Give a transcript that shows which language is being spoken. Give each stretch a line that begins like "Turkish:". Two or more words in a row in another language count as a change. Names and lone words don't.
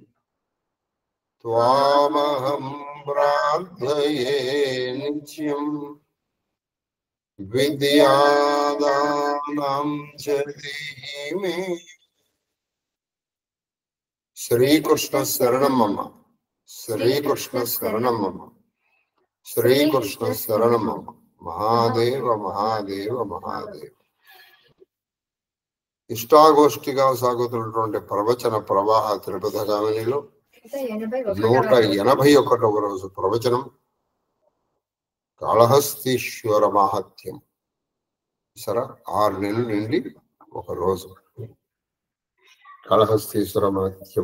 Sanskrit: त्वामहं प्रार्थये नित्यं विद्यादानं च धीमे। श्रीकृष्ण शरणं मम। श्रीकृष्ण शरणं मम। श्रीकृष्ण शरणं मम। महादेव महादेव महादेव।
Telugu: ఇష్టాగోష్ఠిగా సాగుతున్నటువంటి ప్రవచన ప్రవాహ త్రిపథ గామినిలో 181వ రోజు ప్రవచనం కాళహస్తీశ్వర మహాత్మ్యం. సరే, 6 నెలలు నిండి ఒక రోజు కాళహస్తీశ్వర మహత్యం.